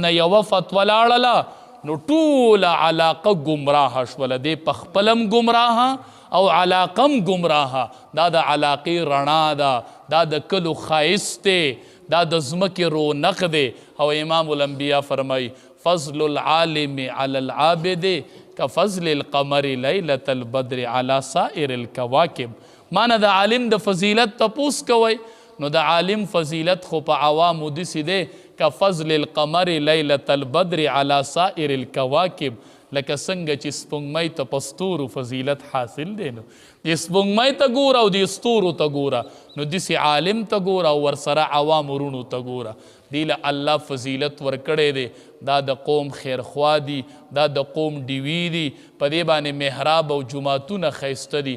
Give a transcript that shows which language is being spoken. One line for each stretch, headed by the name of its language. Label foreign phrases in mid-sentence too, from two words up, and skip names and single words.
Pashto: نه یوه فتوه لاړله نو ټوله علاقه ګمراهه شوله دی په خپلم ګمراهه او علاقم ګمراهه دا د علاقې رڼا ده دا د کلو ښایست دی دا د ځمکې رونق دی او
Arabic: امام الانبیاء
Pashto: فرمایي
Arabic: فضل العالم على العابد كفضل القمر ليلة البدر على سائر الكواكب
Pashto: معنی د عالم د فضیلت تپوس کوئ نو د عالم فضیلت خو په عوامو داسې دی
Arabic: كفضل القمر ليلة البدر على سائر الكواكب
Pashto: لکه څنګه چې سپوږمۍ ته په ستورو فضیلت حاصل دی نو د سپوږمۍ ته ګوره او د ستورو ته ګوره نو داسې عالم ته ګوره او ورسره عوام ورونو ته ګوره دی له الله فضیلت ورکړی دی دا د قوم خیرخوا دي دا د قوم ډیوي دي په دې باندې محراب او جوماتونه ښایسته دي